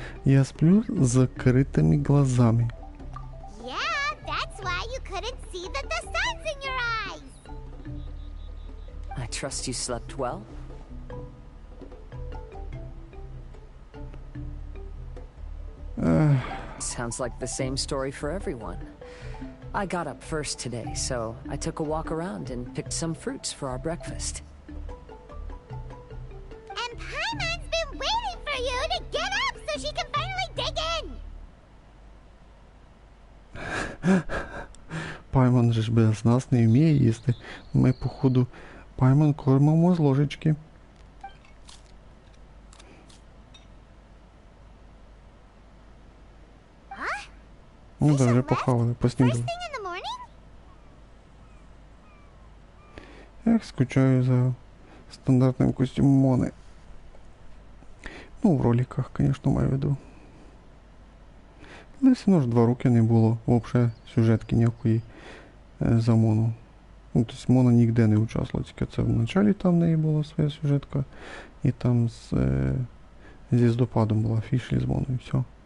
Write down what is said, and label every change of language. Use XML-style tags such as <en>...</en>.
<ru>Я сплю с закрытыми глазами.</ru> <en>Yeah, that's why you couldn't see that the sun's in your eyes! I trust you slept well? Sounds like the same story for everyone. I got up first today, so I took a walk around and picked some fruits for our breakfast. And Paimon's been waiting for you to get up so she can finally dig in!</en> <uk>Пайман же ж без нас не вміє їсти. Ми, походу, Пайман кормимо з ложечки. Ну да, вже похавали, поснідали. Ех, скучаю за стандартним костюмом Мони. Ну, в роликах, конечно, маю в виду. Але все одно ж 2 роки не було взагалі сюжетки ніякої за Мону. Ну, тобто Мона ніде не участвувала, тільки це в началі там в неї була своя сюжетка. І там зі Здопадом була фішлі з Моною, і все.</uk>